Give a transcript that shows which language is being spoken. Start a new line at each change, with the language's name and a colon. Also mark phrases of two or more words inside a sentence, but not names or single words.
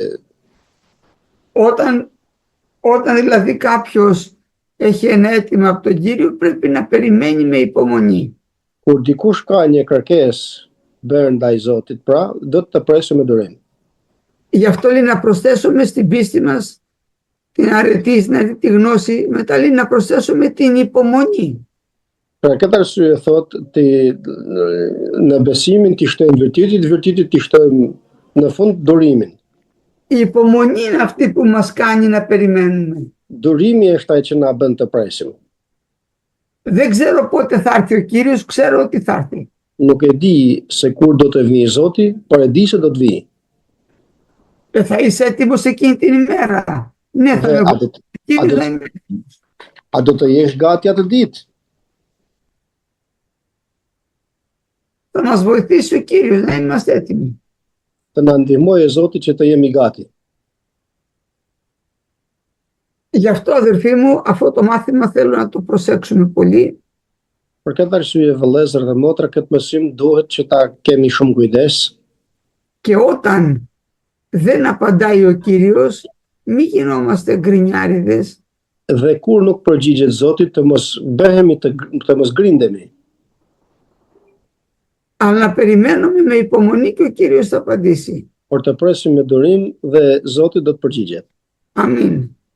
Greek: Όταν δηλαδή κάποιος έχει ένα αίτημα από τον Κύριο πρέπει να περιμένει με υπομονή.
Albanian: Kur dikush ka një kërkesë bërë ndaj Zotit, pra do të presim me durim.
Greek: Γι' αυτό λέει να προσθέσουμε στην πίστη μας την αρετή, τη γνώση, μετά λέει να προσθέσουμε την υπομονή.
Albanian: Për këtë arsye thot në besimin t'i shtojmë vërtetit t'i shtojmë në fund durimin.
Greek: Η υπομονή είναι αυτή που μας κάνει να περιμένουμε.
Albanian: Durimi është ai që na bën të presim.
Greek: Δεν ξέρω πότε θα έρθει ο Κύριος, ξέρω ότι θα έρθει.
Albanian: Nuk e di se kur do të vijë Zoti, por e di se do të vijë.
Greek: Θα είσαι έτοιμος εκείνη την ημέρα. Ναι, θα είμαι έτοιμος.
Albanian: A do të jesh gati atë ditë?
Greek: Θα μας βοηθήσει ο Κύριος να είμαστε έτοιμοι.
Albanian: Të na ndihmojë Zoti që të jemi gati.
Greek: Γι' αυτό αδερφοί μου αυτό το μάθημα θέλω να το προσέξουμε πολύ.
Albanian: Për këtë arsye vëllezër dhe motra, këtë mësim duhet që ta kemi shumë kujdes.
Greek: Και όταν δεν απαντάει ο Κύριος, μη γινόμαστε γκρινιάριδες.
Albanian: Dhe kur nuk përgjigjet Zoti, të mos bëhemi të mos grindemi.
Greek: Αλλά να περιμένουμε με υπομονή και ο Κύριος θα απαντήσει.
Albanian: Por të presim me durim dhe Zoti do të përgjigjet. Amin.